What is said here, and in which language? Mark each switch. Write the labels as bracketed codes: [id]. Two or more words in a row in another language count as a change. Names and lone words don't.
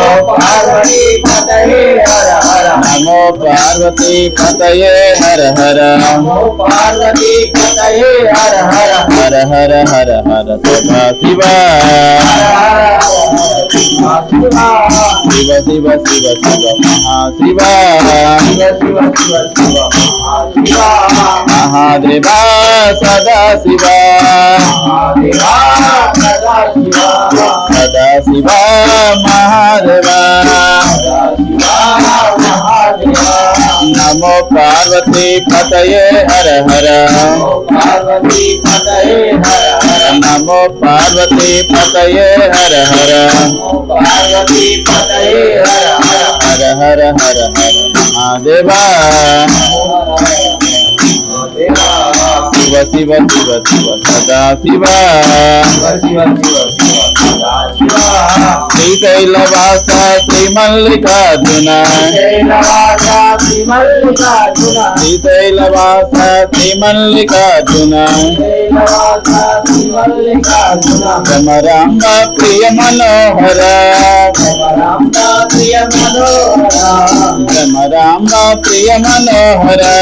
[sa] पार्वती पतये हर हर नमो पार्वती पतये हर हर नमो पार्वती पतये हर हर हर हर हर हर सदा शिवा शिव शिव शिव शिव महाशिवा शिव शिव शिव शिव महाशिवा महादेवा सदा शिवा महादेवा सदा शिवा सदा शिवा महादेवा सदा शिवा महादेवा नमो पार्वती पतये हर हर नमो पार्वती पतये हर हर नमो पार्वती पतये हर हर नमो पार्वती पतये हर हर हर हर हर हर महादेवा शिव शिव शिव शिव सदा शिवा शिव शिव शिव शिव सदा शिवा [te] శ్రీశైలవాస శ్రీ మల్లికార్జున శ్రీశైలవాస శ్రీ మల్లికార్జున భ్రమరాంబ ప్రియ మనోహర భ్రమరాంబ ప్రియ మనోహర